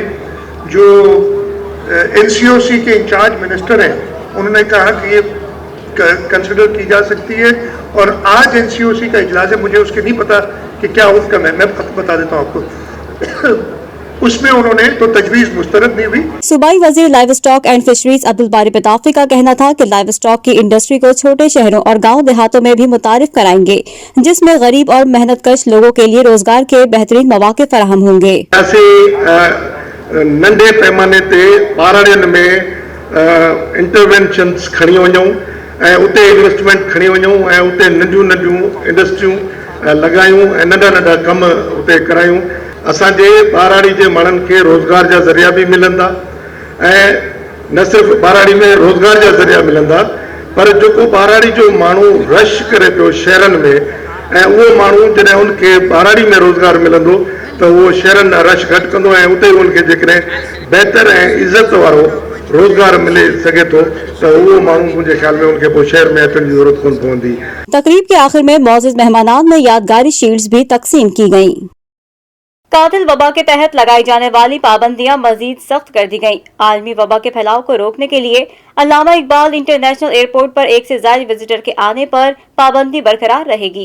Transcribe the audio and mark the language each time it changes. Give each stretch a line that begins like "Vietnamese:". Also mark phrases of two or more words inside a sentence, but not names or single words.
Urdu: جو NCOC کے
English: incharge minister
Urdu: ہیں انہوں نے کہا کہ یہ کنسڈر کی جا سکتی ہے، اور آج NCOC کا اجلاس ہے، مجھے اس کے نہیں پتا کہ کیا آؤٹ کم ہے، میں بتا دیتا ہوں آپ کو. اس میں انہوں نے تو تجویز مسترد نہیں ہوئی. صوبائی وزیر
English: live stock and fisheries
Urdu: عبدالباری پتافی کا کہنا تھا کہ
English: live stock
Urdu: کی انڈسٹری کو چھوٹے شہروں اور گاؤں دیہاتوں میں بھی متعارف کرائیں گے، جس میں غریب اور محنت کش لوگوں کے لیے روزگار کے بہترین موقعے فراہم ہوں گے.
Sindhi: नंढे पैमाने ते ॿारड़ियुनि में इंटरवेंशन्स खणी वञूं ऐं उते इन्वेस्टमेंट खणी वञूं ऐं उते नंढियूं इंडस्ट्रियूं लॻायूं ऐं नंढा कम उते करायूं। असांजे ॿाराड़ी जे माण्हुनि खे रोज़गार जा ज़रिया बि मिलंदा, ऐं न सिर्फ़ु ॿाराड़ी में रोज़गार जा ज़रिया मिलंदा, पर जेको ॿाराड़ी जो माण्हू रश करे पियो शहरनि में, ऐं उहो माण्हू जॾहिं उनखे ॿाराड़ी में रोज़गार मिलंदो त उहो शहरनि में रश घटि कंदो, ऐं उते उनखे जेकॾहिं बहितर ऐं इज़त वारो रोज़गार मिले सके
Urdu: تو وہ
Sindhi: माण्हू
Urdu: مجھے خیال میں ان کے
Sindhi: पोइ शहर में अचण जी ज़रूरत कोन पवंदी।
Urdu: تقریب کے آخر میں موجود مہمانان میں یادگاری شیلڈز بھی تقسیم کی گئی. قاتل وبا کے تحت لگائی جانے والی پابندیاں مزید سخت کر دی گئی. عالمی وبا کے پھیلاؤ کو روکنے کے لیے علامہ اقبال انٹرنیشنل ایئرپورٹ پر 1 سے زیادہ وزیٹر کے آنے پر پابندی برقرار رہے گی.